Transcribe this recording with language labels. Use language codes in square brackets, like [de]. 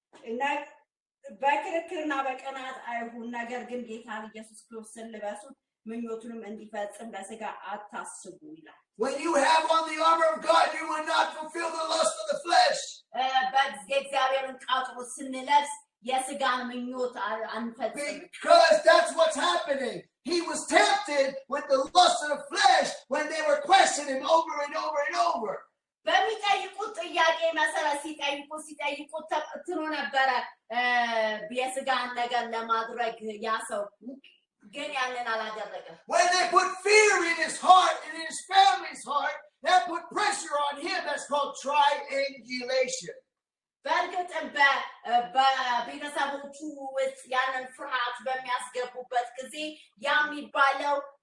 [am] እና በክርክርና በቅናት አይሁን፣ ነገር ግን ጌታን ኢየሱስ ክርስቶስን ልበሱት፣ ምኞቱንም እንዲፈጽም በሥጋ አታስቡ ይላል። [en] When you have on the armor of God, you will not fulfill the lust of the flesh. [am] በእግዚአብሔርን ዕቃ ጦር ስንለብስ የሥጋን ምኞት አንፈጽም. [en] Because that's what's happening. He was tempted with the lust of the flesh when they were questioning over and over and over. [am] በሚጠይቁት ጥያቄ መሰረት ሲጠይቁት ተፈትኖ ነበረ የሥጋን ነገር ለማድረግ ያ ሰው ግን ያንን አላደረገም። [en] When they put fear in his heart and in his family's heart, that put pressure on him. That's called triangulation. [am] በእርግጥም በቤተሰቦቹ ውስጥ ያንን ፍርሃት በሚያስገቡበት ጊዜ ያ የሚባለው